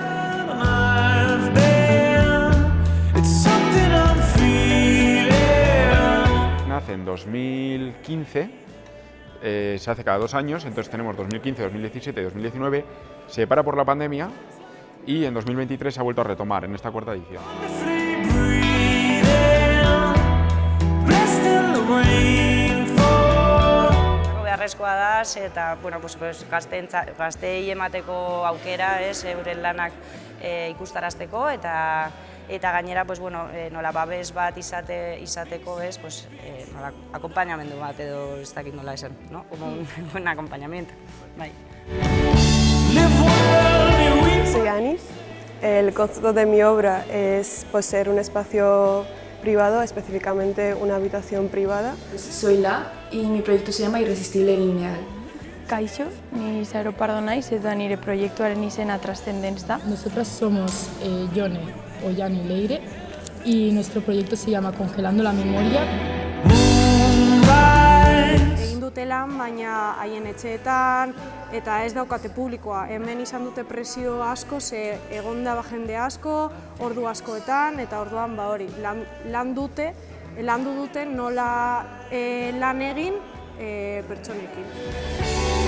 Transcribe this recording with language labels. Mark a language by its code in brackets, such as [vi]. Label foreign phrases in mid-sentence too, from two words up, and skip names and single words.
[es] Nace en 2015, se hace cada 2 años, entonces tenemos 2015, 2017 y 2019, se para por la pandemia y en 2023 se ha vuelto a retomar en esta 4ª edición. [eu] Beharrezkoa da, eta gazteei emateko aukera, euren lanak ikustarazteko, eta gainera nola babes bat izateko, nola akompainamendu bat edo ez dakit nola esan, [es] como un buen acompañamiento. Soy Anis. El concepto de mi obra es ser un espacio privado, específicamente una habitación privada. Soy La y mi proyecto se llama Irresistible Lineal. [eu] Kaixo, ni Saro Pardo naiz eta nire proiektuaren izena Transcendence da. [es] Nosotras somos Yone o Yani Leire y nuestro proyecto se llama Congelando la Memoria. [eu] Egin dute lan, baina haien etxeetan eta ez daukate publikoa. Hemen izan dute presio asko, ze egonda jende asko, ordu askoetan, eta orduan hori, landu dute nola lan egin pertsonekin.